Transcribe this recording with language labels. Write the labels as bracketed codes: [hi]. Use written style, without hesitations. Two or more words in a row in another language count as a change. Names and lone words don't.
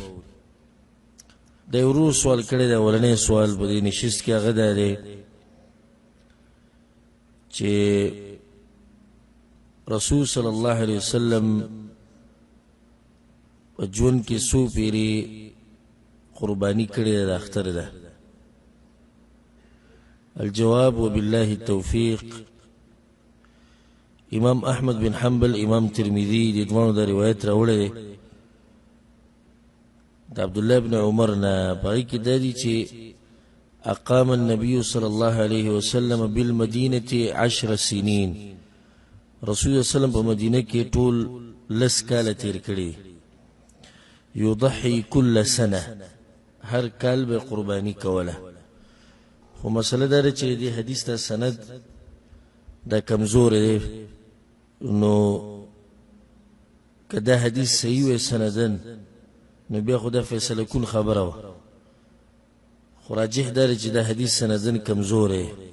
[ps] د یو سوال کړی د اولنې سوال په دې نشست کې هغه دی چې رسول [ar] صلی الله علیه وسلم [ps] په ژوند کې څو پیرې قرباني کړې ده، اختر ده. [ar] الجواب وبالله التوفیق. [ps] امام احمد بن حنبل، امام ترمذی د دوانو دا روایت راوړی دی د عبد الله بن عمر نه. پای کې دا دی چې [ar] اقام النبي صلى الله عليه وسلم بالمدينة 10 سنين. [ps] رسول الله [ar] صلی الله علیه وسلم [ps] په مدینه کې ټول لس کاله تیر کړي. [ar] يضحي كل سنه، [ps] هر کال به قرباني کوله. خو مسله دا چې دې حدیث ته سند دا کمزور دی، نو کدا حدیث صحیح و سندن نو بیا خدا فیصله کون خبره و، خو راجح دا چې دا حدیث سندن کمزور دی.